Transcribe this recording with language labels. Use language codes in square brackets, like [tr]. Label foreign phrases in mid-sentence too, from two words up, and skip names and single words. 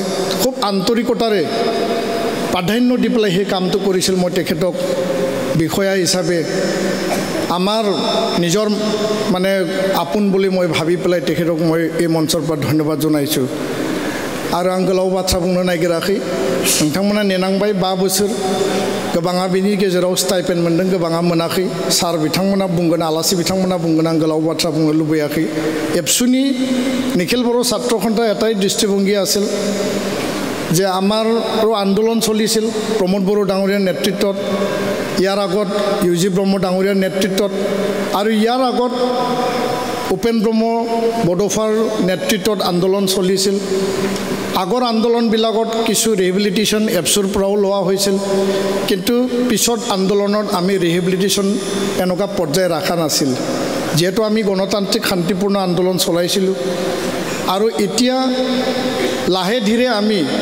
[as] খুব আন্তৰিকতাৰে প্ৰাধান্য দি পেলাই সেই কামটো কৰিছিল মই তেখেতক বিষয়া হিচাপে আমাৰ নিজৰ মানে আপোন বুলি মই ভাবি পেলাই তেখেতক মই এই মঞ্চৰ পৰা ধন্যবাদ জনাইছোঁ आरो [brx] आं गोलाव बाथ्रा बुंनो नागिराखै नोंथांमोना नेनांबाय 5 बोसोर गोबाङा बिनि गेजेराव स्टाइपेन्ड मोनदों गोबाङा मोनाखै सार बिथांमोना बुंगोन आलासि बिथांमोना बुंगोन आं गोलाव बाथ्रा बुंनो लुबैयाखै एबसुनि निखिल बर' [as] ছাত্ৰ সন্থাৰ এটাই দৃষ্টিভংগী আছিল যে আমাৰ আন্দোলন চলিছিল প্ৰমোদ বড়ো ডাঙৰীয়াৰ নেতৃত্বত ইয়াৰ আগত ইউজি ব্ৰহ্ম ডাঙৰীয়াৰ নেতৃত্বত আৰু ইয়াৰ আগত উপেন ব্ৰহ্ম বডোফাৰ নেতৃত্বত আন্দোলন চলিছিল আগৰ আন্দোলনবিলাকত কিছু ৰিহেবিলিটেশ্যন এপছৰ পৰাও লোৱা হৈছিল কিন্তু পিছত আন্দোলনত আমি ৰিহেবিলিটেশ্যন এনেকুৱা পৰ্যায় ৰাখা নাছিল যেহেতু আমি গণতান্ত্ৰিক শান্তিপূৰ্ণ আন্দোলন চলাইছিলোঁ আৰু এতিয়া লাহে ধীৰে আমি